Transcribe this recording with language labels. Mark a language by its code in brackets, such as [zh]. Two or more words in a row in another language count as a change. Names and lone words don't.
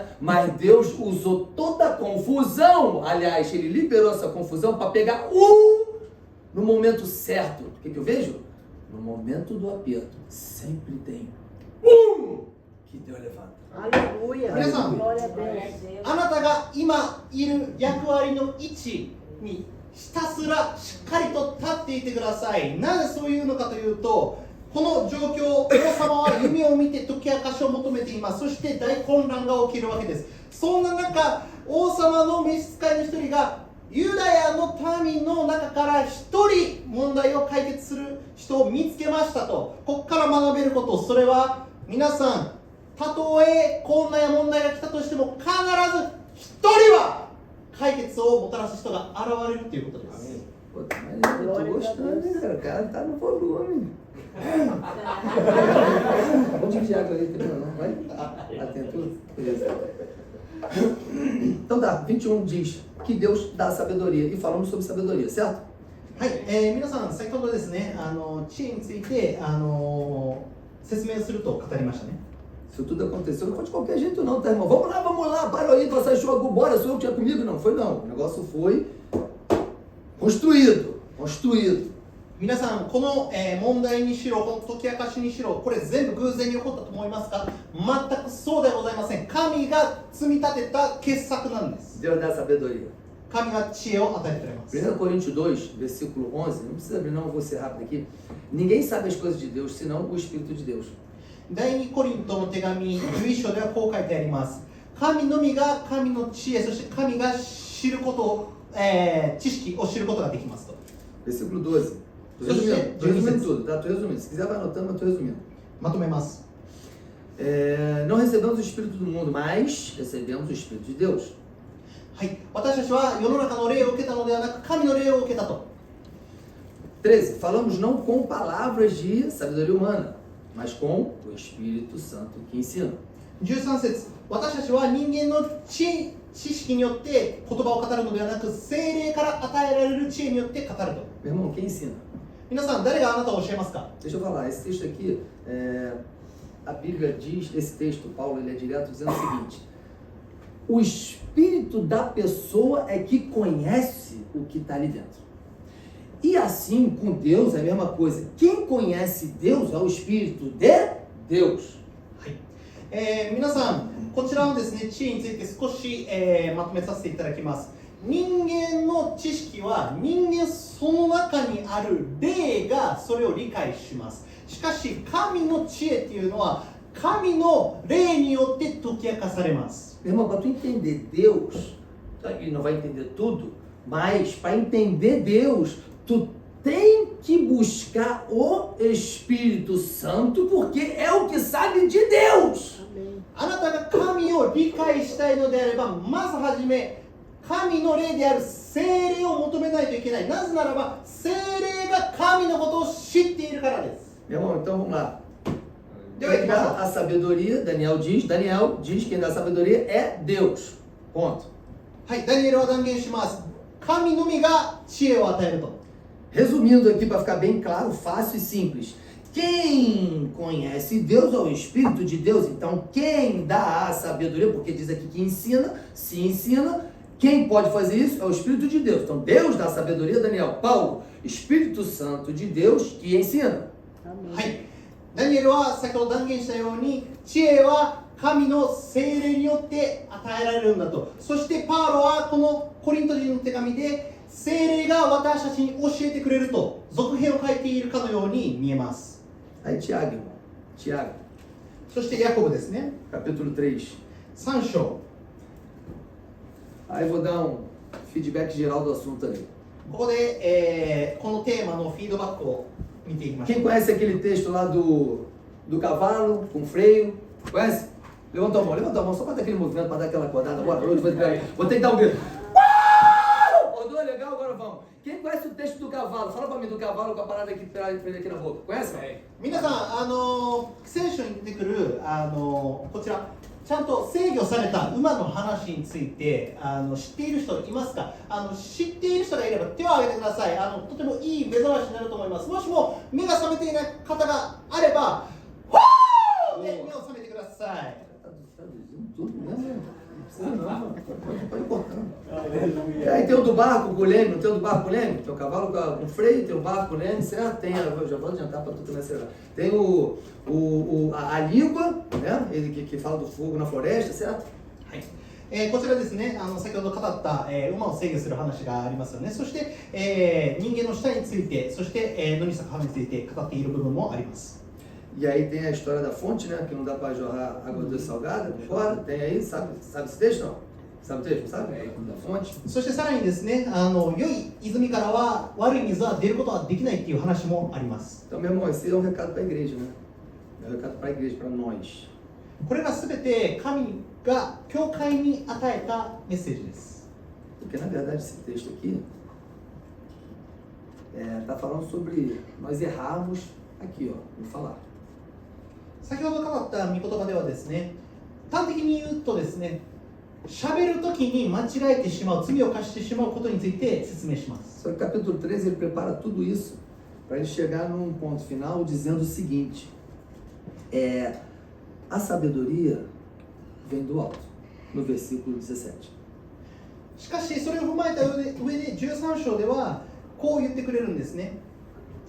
[pt] Mas Deus usou toda a confusão, aliás, ele liberou essa confusão para pegar no momento certo. O que eu vejo? No momento do aperto, sempre tem que Deus levanta. Aleluia. Aleluia. Glória a Deus. [ja] あなたが今いる役割の位置にひたすらしっかりと立っていてください。なぜそういうのかというと、この状況、王様は夢を見て解き明かしを求めています。そして大混乱が起きるわけです。そんな中、王様の召使いの一人がユダヤの民の中から一人問題を解決する人を見つけましたと。ここから学べること、それは皆さん、たとえ困難や問題が来たとしても必ず一人は解決をもたらす人が現れるということです。 [pt] Pô, mas eu tô gostando, hein, cara? O cara tá no volume. Vamos de água aí, não vai? Atento. Beleza. Então tá, 21 diz que Deus dá sabedoria. E falamos sobre sabedoria, certo? [ja] はい、皆さん、先ほどですね、知恵について説明すると語りましたね。 [pt] Isso tudo aconteceu, não foi de qualquer jeito não, tá, irmão? Vamos lá, para aí, passar jogo, bora, sou eu que tinha comigo. Não foi não, o negócio foi construído. [ja] 皆さん、この、問題にしろ、この解き明かしにしろ、これ全部偶然に起こったと思いますか？全くそうではございません。神が積み立てた傑作なんです。 [pt] Deus dá sabedoria. [ja] 神が知恵を与えてくれます。 [pt] 1 Coríntios 2, versículo 11, não precisa abrir não, eu vou ser rápido aqui. Ninguém sabe as coisas de Deus, senão o Espírito de Deus. [ja] 第2コリントの手紙11章ではこう書いてあります。神のみが神の知恵、そして神が知ることを、知識を知ることができますと。 [pt] Versículo 12. Tô resumindo tudo, tá? Tô resumindo. Se quiser vai anotando, mas tô resumindo. [ja] まとめます。 [pt] Não recebemos o Espírito do mundo, mas recebemos o Espírito de Deus. [ja] はい、私たちは世の中の霊を受けたのではなく、神の霊を受けたと。 [pt] 13. Falamos não com palavras de sabedoria humana, mas com o Espírito Santo que ensina. [ja] 13 節、私たちは人間の知識によって言葉を語るのではなく、聖霊から与えられる知恵によって語ると。 [pt] Meu irmão, quem ensina? [ja] 皆さん、誰があなたを教えますか？ [pt] Deixa eu falar, esse texto aqui, a Bíblia diz, esse texto, Paulo, ele é direto dizendo o seguinte: o espírito da pessoa é que conhece o que está ali dentro. E assim, com Deus é a mesma coisa. Quem conhece Deus é o Espírito de Deus. [ja] はい、皆さん、こちらのですね、知恵について少し、まとめさせていただきます。人間の知識は人間その中にある霊がそれを理解します。しかし神の知恵っていうのは神の霊によって解き明かされます。 [pt] Meu irmão, para tu entender Deus, e não vai entender tudo, mas para entender Deus, tu tem que buscar o Espírito Santo, porque é o que sabe de Deus. Amém. [ja] あなたが神を理解したいのであれば、まずはじめ神の霊である聖霊を求めないといけない。なぜならば聖霊が神のことを知っているからです。 [pt] Meu irmão, então vamos lá. Deu aí, Quem dá a sabedoria, Daniel diz que quem dá a sabedoria é Deus. Ponto. [ja] はい、ダニエルは断言します。神のみが知恵を与えると。 [pt] Resumindo aqui para ficar bem claro, fácil e simples. Quem conhece Deus é o Espírito de Deus. Então, quem dá a sabedoria, porque diz aqui que ensina, se ensina, quem pode fazer isso é o Espírito de Deus. Então, Deus dá a sabedoria, Daniel. Paulo, Espírito Santo de Deus que ensina. Amém. [ja] はい、ダニエルは先ほど断言したように、知恵は神の聖霊によって与えられるんだと。そしてパウロはこのコリント人の手紙で、聖霊が私たちに教えてくれると続編を書いているかのように見えます。 [pt] Aí, Tiago, irmão. Tiago, [ja] そしてヤコブですね、 [pt] capítulo 3. [ja] 3章。 [pt] Aí eu vou dar um feedback geral do assunto ali. [ja] ここで、このテーマのフィードバックを見ていきましょ [pt] Quem [ja] う。 [pt] conhece aquele texto lá do cavalo com freio? Conhece? Levanta a mão só para dar aquele movimento, para dar aquela acordada. Boa noite, vou ter que dar um grito. Acordou legal? Agora vamos. Quem conhece o texto do cavalo? Fala para mim do cavalo com a parada aqui, aqui na boca. Conhece? [ja] 皆さん、聖書に出てくるこちらちゃんと制御された馬の話について知っている人いますか？知っている人がいれば手を挙げてください。とてもいい目覚ましになると思います。もしも目が覚めていない方があれば、ワーで目を覚めてください。 [pt] Traduzindo tudo mesmo. Não precisa não. Pode cortar. Aí tem o do barco com o leme, não tem o do barco com o leme? Tem o cavalo com freio, tem o barco com o leme, certo? Tem, eu já vou adiantar para tu também acelerar. Tem a língua, né? Ele que fala do fogo na floresta, certo? [ja] はい、こちらですね、先ほど語った、馬を制御する話がありますよね。そして、人間の舌について、そして、野に咲く花について語っている部分もあります。 [pt] E aí tem a história da fonte, né? Que não dá para jorrar água doce salgada por fora. Tem aí, sabe esse texto não? Sabe o texto, sabe? Da fonte. [ja] そしてさらにですね、良い泉からは悪い水は出ることはできないっていう話もあります。 [pt] Então, meu irmão, esse é um recado para a igreja, né? É um recado para a igreja, para nós. [ja] これがすべて神が教会に与えたメッセージです。 [pt] Porque na verdade esse texto aqui está falando sobre nós errarmos aqui, ó, vou falar. [ja] 先ほど語った御言葉ではですね、端的に言うとですね、喋るときに間違えてしまう、罪を犯してしまうことについて説明します。 [pt] Só que o capítulo 13 ele prepara tudo isso para ele chegar num ponto final dizendo o seguinte: a sabedoria vem do alto, no versículo 17. [ja] しかしそれを踏まえた上で13章ではこう言ってくれるんですね。